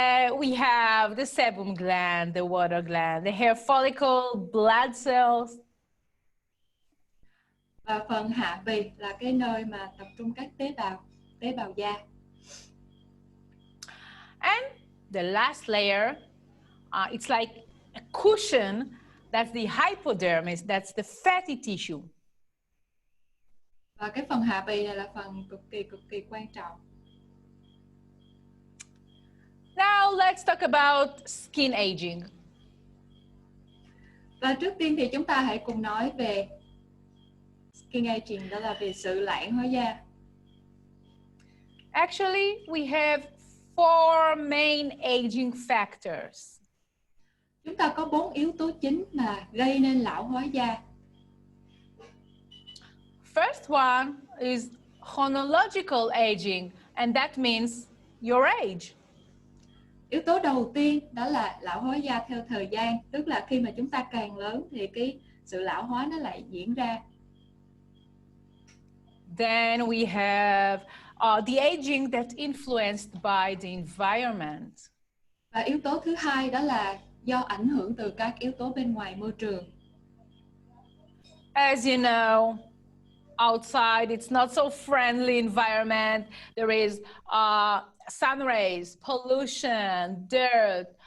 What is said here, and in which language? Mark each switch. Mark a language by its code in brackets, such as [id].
[en] We have the sebum gland, the water gland, the hair follicle, blood cells. [vi] Và phần hạ bì là cái nơi mà tập trung các tế bào da. [en] And the last layer, it's like a cushion. That's the hypodermis. That's the fatty tissue. [vi] Và cái phần hạ bì này là phần cực kỳ quan trọng. [en] Now let's talk about skin aging. [vi] Và trước tiên thì chúng ta hãy cùng nói về [en] skin aging, [vi] đó là về sự lão hóa da. [en] Actually, we have 4 main aging factors. [vi] Chúng ta có 4 yếu tố chính mà gây nên lão hóa da. [en] First one is chronological aging, and that means your age. [vi] Yếu tố đầu tiên đó là lão hóa da theo thời gian, tức là khi mà chúng ta càng lớn thì cái sự lão hóa nó lại diễn ra. [en] Then we have the aging that's influenced by the environment. [vi] Và yếu tố thứ hai đó là do ảnh hưởng từ các yếu tố bên ngoài môi trường. [en] As you know, outside it's not so friendly environment. There is sun rays, pollution, dirt.